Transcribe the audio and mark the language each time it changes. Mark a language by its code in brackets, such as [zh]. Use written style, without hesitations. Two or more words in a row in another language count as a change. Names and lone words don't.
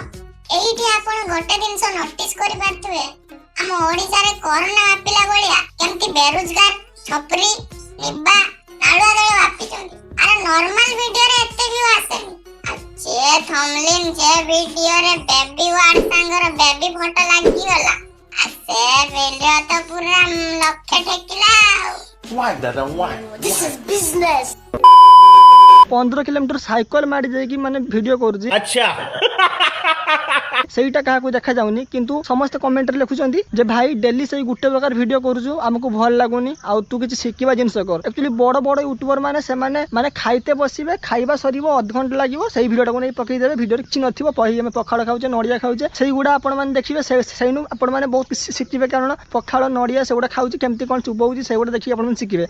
[or] ଏଇଠି ଆପଣ ଗୋଟେ ଜିନିଷ ନୋଟିସ କରିପାରୁଥିବେ ଆମ ଓଡିଶାରେ କରୋନା ବ୍ୟାପିଲା ଭଳିଆ କେମିତି ବେରୋଜଗାର ଛପରି ନିବା ନାଳୁଆ ଦଳ ବ୍ୟାପିଛନ୍ତି। ଆରେ ନର୍ମାଲ ଭିଡିଓରେ ଏତେ ଭିଉ ଆସେନି ଯେ ଥମ୍ବନେଲ୍ ଯେ ଭିଡିଓରେ ବେବି ୱାର୍ଡ ସାଙ୍ଗର ବେବି ଫଟୋ ଲାଗିଗଲା ସେ ଭିଡିଓ ତ ପୁରା ଲକ୍ଷେ ଠେକିଲା ଆଉ। [en] This is business. [or] 15 କିଲୋମିଟର ସାଇକେଲ ମାରି ଯାଇ କି ମାନେ ଭିଡିଓ କରୁଛି ଅଚ୍ଛା ସେଇଟା କାହାକୁ ଦେଖା ଯାଉନି କିନ୍ତୁ ସମସ୍ତେ କମେଣ୍ଟ ରେ ଲେଖୁଛନ୍ତି ଯେ ଭାଇ ଡେଲି ସେଇ ଗୋଟେ ପ୍ରକାର ଭିଡିଓ କରୁଛୁ ଆମକୁ ଭଲ ଲାଗୁନି ଆଉ ତୁ କିଛି ଶିଖିବା ଜିନିଷ କର। ଆକ୍ଚୁଆଲି ବଡ ବଡ ୟୁଟ୍ୟୁବର ମାନେ ସେମାନେ ମାନେ ଖାଇତେ ବସିବେ ଖାଇବା ସରିବ ଅଧଘଣ୍ଟା ଲାଗିବ ସେଇ ଭିଡିଓଟାକୁ ନେଇ ପକେଇଦେବେ ଭିଡିଓରେ କିଛି ନଥିବ ଆମେ ପଖାଳ ଖାଉଛେ ନଡିଆ ଖାଉଛେ ସେଇଗୁଡା ଆପଣ ମାନେ ଦେଖିବେ ସେଇନୁ ଆପଣ ମାନେ ବହୁତ କିଛି ଶିଖିବେ କାରଣ ପଖାଳ ନଡିଆ ସେଗୁଡା ଖାଉଛି କେମିତି କଣ ଚୁବଉଛି ସେଇଗୁଡା ଦେଖିକି ଆପଣ ମାନେ ଶିଖିବେ।